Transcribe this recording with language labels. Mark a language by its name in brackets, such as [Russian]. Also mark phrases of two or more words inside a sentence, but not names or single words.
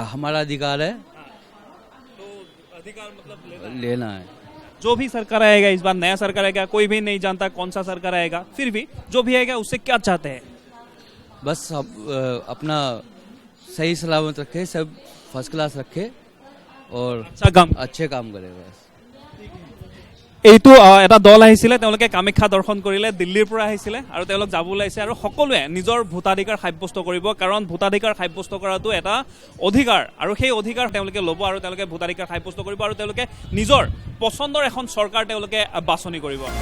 [Hindi] हमारा अधिकार है, लेना है। जो भी सरकार आएगा इस बार, नया सरकार आएगा, कोई भी नहीं जानता कौन सा सरकार आएगा, फिर भी जो भी आएगा उससे क्या चाहते हैं? बस अपना सही सलामत रखे, सब [English] first class [Hindi] रखे और अच्छे काम करे बस। [Assamese] এইটো এটা দল আহিছিলে, তেওঁলোকে কামাখ্যা দৰ্শন কৰিলে, দিল্লীৰ পৰা আহিছিলে আৰু তেওঁলোক যাব ওলাইছে আৰু সকলোৱে নিজৰ ভোটাধিকাৰ সাব্যস্ত কৰিব, কাৰণ ভোটাধিকাৰ সাব্যস্ত কৰাটো এটা অধিকাৰ আৰু সেই অধিকাৰ তেওঁলোকে ল'ব আৰু তেওঁলোকে ভোটাধিকাৰ সাব্যস্ত কৰিব আৰু তেওঁলোকে নিজৰ পচন্দৰ এখন চৰকাৰ তেওঁলোকে বাছনি কৰিব।